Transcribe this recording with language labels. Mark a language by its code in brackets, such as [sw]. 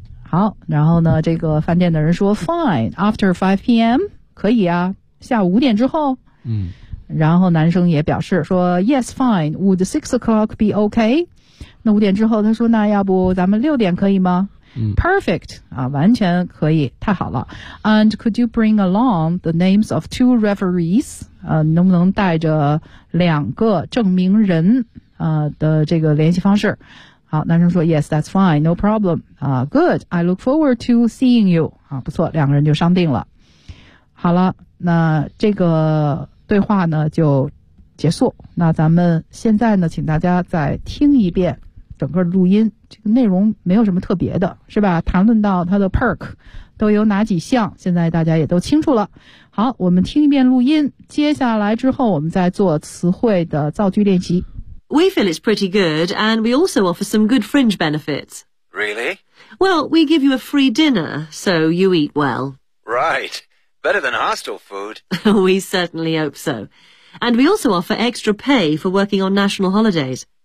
[zh] 好，然后呢这个饭店的人说 [en] fine after 5 p.m. [zh] 可以啊，下午5点之后。嗯，然后男生也表示说 [en] yes fine， would 6 o'clock be okay？ [zh] 那5点之后他说，那要不咱们6点可以吗？ Perfect 啊，完全可以，太好了。 [en] And could you bring along the names of 2 referees？ [zh] 能不能带着两个证明人的这个联系方式？好，男生说 [en] ，Yes， that's fine， no problem。Good， I look forward to seeing you。 [zh] 啊，不错，两个人就商定了。好了，那这个对话呢就结束。那咱们现在呢，请大家再听一遍。整个录音这个内容没有什么特别的，是吧？谈论到它的 perk 都有哪几项，现在大家也都清楚了。好，我们听一遍录音，接下来之后我们再做词汇的造句练习。 [en] We feel it's pretty good and we also offer some good fringe benefits. Really? Well, we give you a free dinner, so you eat well. Right, better than hostel food. We certainly hope so. And we also offer extra pay for working on national holidays.